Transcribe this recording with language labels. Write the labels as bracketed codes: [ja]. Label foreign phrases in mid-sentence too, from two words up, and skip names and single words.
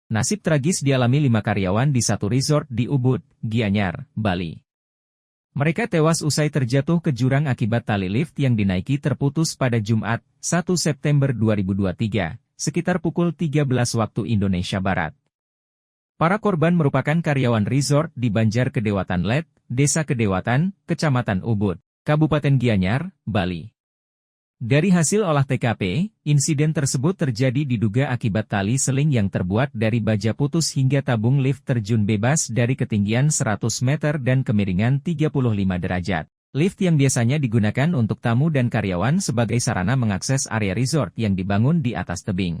[id] Nasib tragis dialami 5 karyawan di satu resort di Ubud, Gianyar, Bali. Mereka tewas usai terjatuh ke jurang akibat tali lift yang dinaiki terputus pada Jumat, 1 September 2023, sekitar pukul 13 waktu Indonesia Barat. Para korban merupakan karyawan resort di Banjar Kedewatan Let, Desa Kedewatan, Kecamatan Ubud, Kabupaten Gianyar, Bali. Dari hasil olah TKP, insiden tersebut terjadi diduga akibat tali seling yang terbuat dari baja putus hingga tabung lift terjun bebas dari ketinggian 100 meter dan kemiringan 35 derajat. Lift yang biasanya digunakan untuk tamu dan karyawan sebagai sarana mengakses area resort yang dibangun di atas tebing.